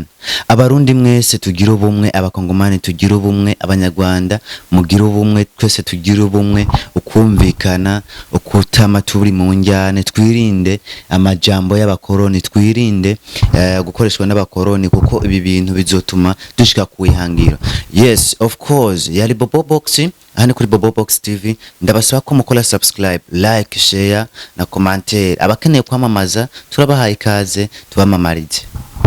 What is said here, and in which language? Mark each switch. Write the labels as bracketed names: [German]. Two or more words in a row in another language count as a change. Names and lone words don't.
[Rundi] Abarundi mwese tugira ubumwe, abakongomani tugira ubumwe, abanyarwanda mugira ubumwe, twese tugira ubumwe, ukumvikana, ukutama turi mu njyane, twirinde amajambo y'abakoroni, twirinde gukoreshwa n'abakoroni kuko ibi bintu bizotuma dushika kuyihangira. [English] Yes, of course, [Rundi] yari Bobo Box, hano kuri Bobo Box TV. Ndabasaba ko mukora subscribe, [English] like, share [Rundi] na commentaire. Abakeneye kwamamaza turabahaye ikaze tubamamarize.